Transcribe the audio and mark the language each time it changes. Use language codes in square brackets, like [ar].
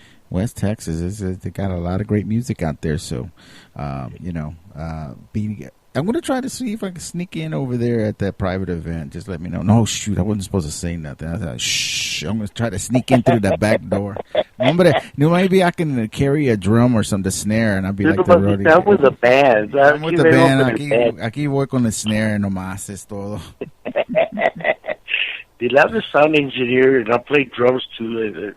[en] West Texas they got a lot of great music out there. So, you know, I'm going to try to see if I can sneak in over there at that private event. Just let me know. No, shoot, I wasn't supposed to say nothing. I thought, shh, I'm going to try to sneak in through the back door. Maybe I can carry a drum or something, the snare, and I'll be like the roadie. That was a band. I'm with the band. [es] Aquí voy con el snare nomás, es todo. [en] They love the sound engineer, and I play drums too.